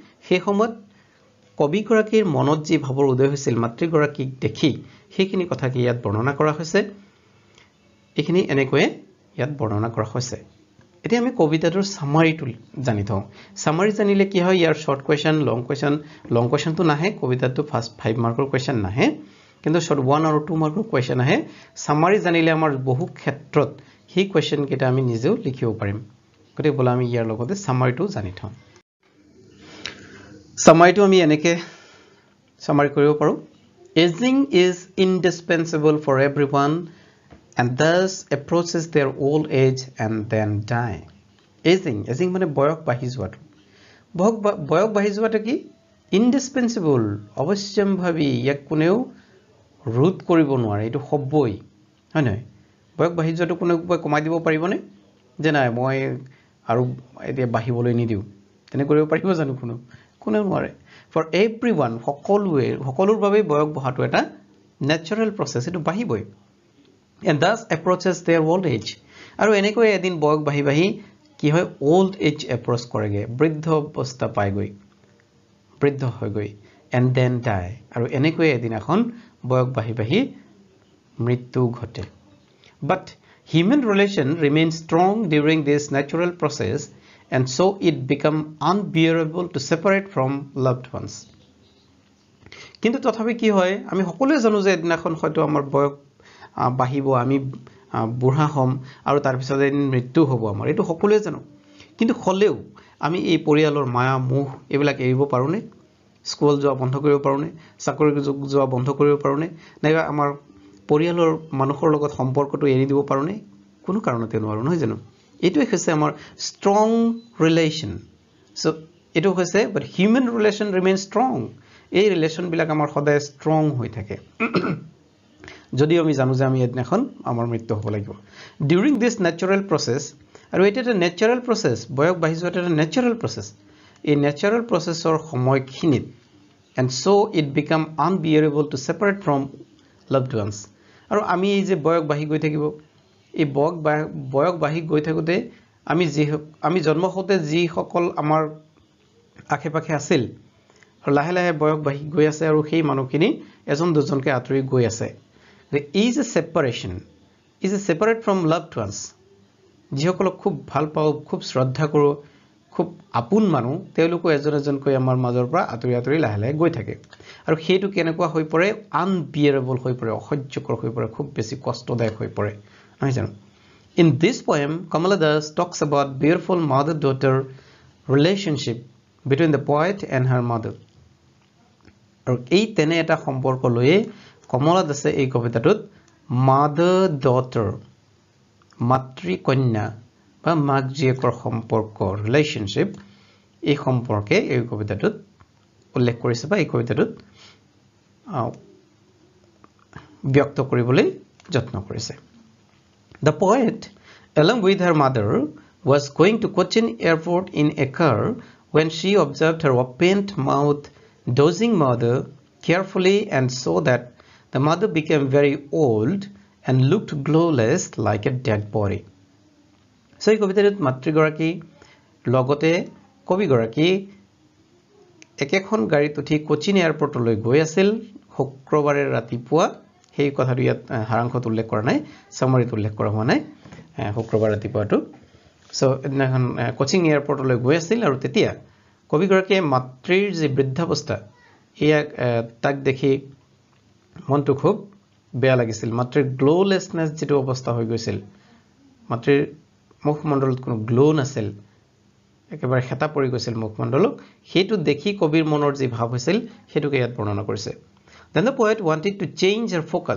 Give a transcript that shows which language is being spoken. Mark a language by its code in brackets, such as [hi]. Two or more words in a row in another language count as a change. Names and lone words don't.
[as] সেই সময়ত কবিগৰাকীৰ মনত যি ভাৱৰ উদয় হৈছিল মাতৃগৰাকীক দেখি সেইখিনি কথা কি ইয়াত বৰ্ণনা কৰা হৈছে এইখিনি এনেকৈ ইয়াত বৰ্ণনা কৰা হৈছে এতিয়া আমি কবিতাটোৰ সামাৰিটো জানি থওঁ সামাৰি জানিলে কি হয় ইয়াৰ [en] short question long [as] কোৱেশ্চনটো নাহে কবিতাটো ফাৰ্স্ট 5 মাৰ্কৰ কোৱেশ্চন নাহে কিন্তু শৰ্ট 1 আৰু 2 মাৰ্কৰ কোৱেশ্চন আহে সামাৰি জানিলে আমাৰ বহু ক্ষেত্ৰত সেই কোৱেশ্চন কেইটা আমি নিজেও লিখিব পাৰিম গতে বলা আমি ইয়াৰ লগতে সামাৰিটো জানি থওঁ সামাৰিটো আমি এনেকে সামাৰি কৰিব পাৰো [en] aging is indispensable for everyone and thus approaches their old age and then die [as] aging মানে বয়স বাঢ়ি যোৱাটো বয়স বাঢ়ি যোৱাটো কি indispensable অৱশ্যম্ভাৱী ইয়াক কোনেও ৰোধ কৰিব নোৱাৰে এটো হবই হয় নহয় বয়স বাঢ়ি যোৱাটো কোনেও কমাই দিব পাৰিবনে যে নাই মই আৰু এতিয়া বাঢ়িবলৈ নিদিও তেনে কৰিব পাৰিব জানো কোনেও নোৱাৰে [en] for everyone [as] সকলোৰ বাবে বয়স বঢ়াটো এটা [en] natural process [as] এটো [en] বাঢ়িবই and thus approaches their old age [as] আৰু এনেকৈ এদিন বয়স বাঢ়ি কি হয় [en] old age approach [as] কৰেগে বৃদ্ধ অৱস্থা পায়গৈ বৃদ্ধ হয়গৈ [en] and then die [as] আৰু এনেকৈ এদিন এখন বয়স বাঢ়ি মৃত্যু ঘটে [en] but human relation remains strong during this natural process and so it become unbearable to separate from loved ones [as] কিন্তু তথাপি কি হয় আমি সকলোৱে জানো যে এদিনাখন হয়তো আমাৰ বয়স বাঢ়িব আমি বুঢ়া হম আৰু তাৰ পিছত এদিন মৃত্যু হ'ব আমাৰ এটো সকলোৱে জানো কিন্তু হলেও আমি এই পৰিয়ালৰ মায়া মোহ এবিলাক এৰিব পাৰোনে স্কুল যোৱা বন্ধ কৰিব পাৰোনে চাকৰি যোৱা বন্ধ কৰিব পাৰোনে নাইবা আমাৰ পৰিয়ালৰ মানুহৰ লগত সম্পৰ্কটো এৰি দিব পাৰোনে কোনো কাৰণতে নোৱাৰো নহয় জানো এটো হৈছে আমাৰ [en] strong relation [as] so এটো হৈছে [en] but human relation remains strong [as] এই ৰিলেশন বিলাক আমাৰ সদায় strong হৈ থাকে যদি আমি জানো যে আমি এদিনাখন আমাৰ মৃত্যু হ'ব লাগিব [en] during this natural process [as] আৰু এটা [en] natural process [as] বয়স বাঢ়ি যোৱাটো এটা [en] natural process [as] এই [en] natural processৰ [as] সময়খিনিত [en] and so it become unbearable to separate from loved ones [as] আৰু আমি এই যে বয়স বাঢ়ি গৈ থাকিব এই বয়স বাঢ়ি গৈ থাকোতে আমি জন্ম হওঁতে যি সকল আমাৰ আখেপাখে আছিল আৰু লাহে লাহে বয়স বাঢ়ি গৈ আছে আৰু সেই মানুহখিনি এজন দুজনকে আতৰি গৈ আছে [en] is a separation is a separate from loved ones [as] যিসকলক খুব ভাল পাও খুব শ্ৰদ্ধা কৰো খুব আপোন মানুহ তেওঁলোকো এজন কৈ আমাৰ মাজৰ পৰা আতৰি লাহে লাহে গৈ থাকে আৰু হেতু কেনেকুৱা হৈ পৰে unbearable হৈ পৰে অসহ্যকৰ হৈ পৰে খুব বেছি কষ্টদায়ক হৈ পৰে নহয় জানো [en] in this poem Kamala Das talks about beautiful mother daughter relationship between the poet and her mother [as] আৰু এই তেনে এটা সম্পৰ্ক লয়ে কমলা দাসে এই কবিতাটোত [en] mother daughter [as] মাতৃ কন্যা বা মাক জীয়েকৰ সম্পৰ্ক ৰিলেশনশিপ এই সম্পৰ্কে এই কবিতাটোত উল্লেখ কৰিছে বা এই কবিতাটোত ব্যক্ত কৰিবলৈ যত্ন কৰিছে [en] The poet along with her mother was going to Cochin airport in a car when she observed her open-mouthed dozing mother carefully and saw that the mother became very old and looked glowless like a dead body. [as] So এই কবিতাটোত মাতৃগৰাকী লগতে কবিগৰাকী একেখন গাড়ীত উঠি কোচিন এয়াৰপৰ্টলৈ গৈ আছিল শুক্ৰবাৰে ৰাতিপুৱা সেই কথাটো ইয়াত হাৰাংশত উল্লেখ কৰা নাই সামাৰিত উল্লেখ কৰা হোৱা নাই শুক্ৰবাৰ ৰাতিপুৱাটো সো এদিনাখন কোচিং এয়াৰপৰ্টলৈ গৈ আছিল আৰু তেতিয়া কবিগৰাকীয়ে মাতৃৰ যে বৃদ্ধাৱস্থা এয়া তাক দেখি মনটো খুব বেয়া লাগিছিল মাতৃৰ গ্লোলেছনেছ যেটো অৱস্থা হৈ গৈছিল মাতৃৰ মুখমণ্ডলত কোনো গ্লো নাছিল একেবাৰে হেতা পৰি গৈছিল মুখমণ্ডলক হেতু দেখি কবিৰ মনৰ যে ভাৱ হৈছিল হেতুকে ইয়াত বৰ্ণনা কৰিছে Then the poet wanted to change her focus.